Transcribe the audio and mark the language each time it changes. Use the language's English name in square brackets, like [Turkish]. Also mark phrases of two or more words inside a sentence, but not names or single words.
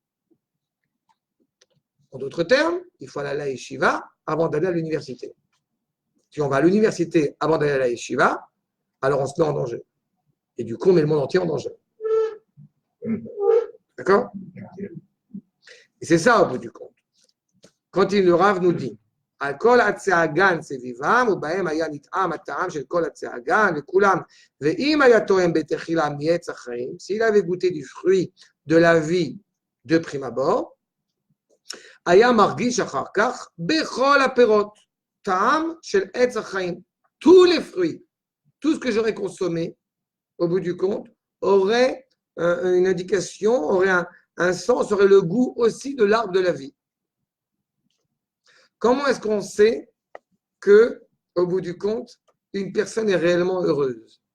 [French] En d'autres termes, il faut aller à la yeshiva avant d'aller à l'université. Si on va à l'université avant d'aller à la yeshiva, alors on se met en danger. Et du coup, on met le monde entier en danger. D'accord? Et c'est ça au bout du compte. Quand le Rav nous dit, [Hebrew] כל עצי הגן סביבם, ובהם היה נטעם הטעם של כל עצי הגן לכולם. ואם היה תואם בתחילה מעץ החיים, [French] s'il avait goûté du fruit de la vie de prime abord, [Hebrew] היה מרגיש אחר כך בכל הפירות, טעם של עץ החיים. [French] Tous les fruits, tout ce que j'aurais consommé, au bout du compte, aurait une indication, aurait un sens, aurait le goût aussi de l'arbre de la vie. Comment est-ce qu'on sait que, au bout du compte, une personne est réellement heureuse?